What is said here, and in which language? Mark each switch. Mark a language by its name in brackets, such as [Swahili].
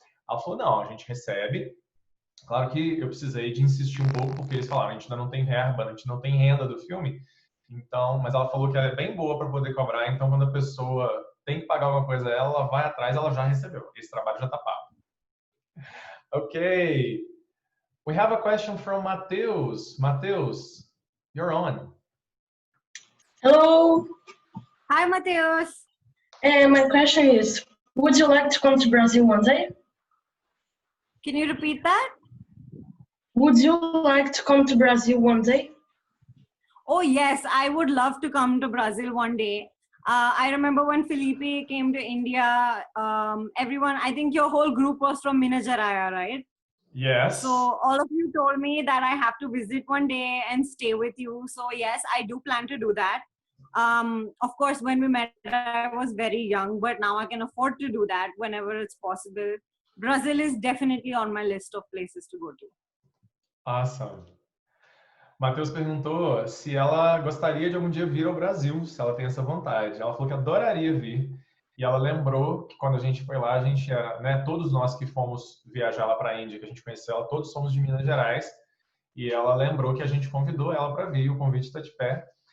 [Portuguese] Ela falou, não, a gente recebe. Claro que eu precisei de insistir um pouco, porque eles falaram, a gente ainda não tem verba, a gente não tem renda do filme. Então, mas ela falou que ela é bem boa para poder cobrar, então quando a pessoa tem que pagar alguma coisa, ela vai atrás, ela já recebeu. Esse trabalho já está pago. Ok. [English] We have a question from Matheus. Matheus, you're on. Hello. Hi, Matheus. My question is, would you like to come to Brazil one day? Can you repeat that? Would you like to come to Brazil one day? Oh yes, I would love to come to Brazil one day. I remember when Felipe came to India, everyone, I think your whole group was from Minas Gerais, right? Yes. So all of you told me that I have to visit one day and stay with you. So yes, I do plan to do that. Of course, when we met, I was very young, but now I can afford to do that whenever it's possible. Brazil is definitely on my list of places to go to. Awesome. [Portuguese] Matheus perguntou se ela gostaria de algum dia vir ao Brasil, se ela tem essa vontade. Ela falou que adoraria vir. E ela lembrou que quando a gente foi lá, a gente era, né, todos nós que fomos viajar lá para a Índia, que a gente conheceu ela, todos somos de Minas Gerais. E ela lembrou que a gente convidou ela para vir, o convite está de pé.